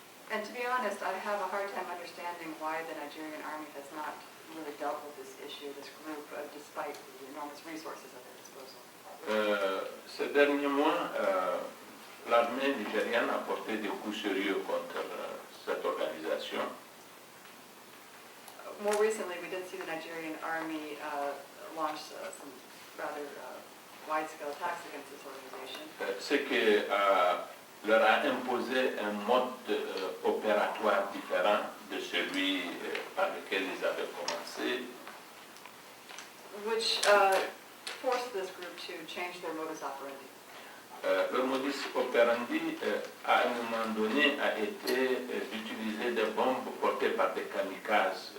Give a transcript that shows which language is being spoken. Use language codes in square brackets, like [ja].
[en] And to be honest, I have a hard time understanding why the Nigerian army has not really dealt with this issue, this group, despite the enormous resources at their disposal. [fr] Ces derniers mois, l'armée nigérienne a porté des coups sérieux contre cette organisation. [en] More recently, we did see the Nigerian army launch some rather wide-scale attacks against this organization. [fr] Ce qui leur a imposé un mode opératoire différent de celui par lequel ils avaient commencé. [en] Which forced this group to change their modus operandi. [fr] Leur modus operandi, à un moment donné, a été d'utiliser des bombes portées par des kamikazes.